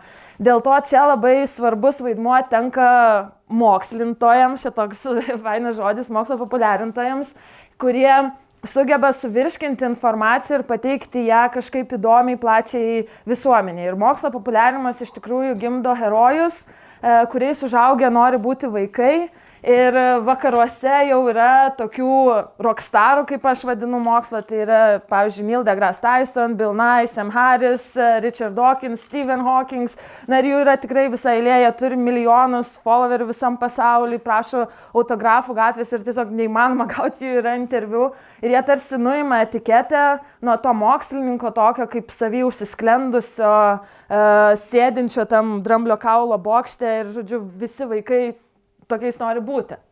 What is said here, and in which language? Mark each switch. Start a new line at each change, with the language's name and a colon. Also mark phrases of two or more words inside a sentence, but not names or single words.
Lithuanian: Dėl to čia labai svarbus vaidmuo tenka mokslintojams, šitoks fainas žodis, mokslo populiarintojams, kurie sugeba suvirškinti informaciją ir pateikti ją kažkaip įdomiai plačiai visuomeniai. Ir mokslo populiarinimas iš tikrųjų gimdo herojus, kuriais užaugę nori būti vaikai. Ir vakaruose jau yra tokių rockstarų, kaip aš vadinu mokslo, tai yra, pavyzdžiui, Neil deGrasse Tyson, Bill Nye, Sam Harris, Richard Dawkins, Stephen Hawking. Na ir jų yra tikrai visa eilė, jie turi milijonus followerių visam pasauliu, prašo autografų gatvės ir tiesiog neįmanoma gauti jų yra interviu. Ir jie tarsi nuima etiketę nuo to mokslininko tokio kaip savy užsisklendusio, sėdinčio tam Dramblio kaulo bokšte ir, žodžiu, visi vaikai tokiais nori būti.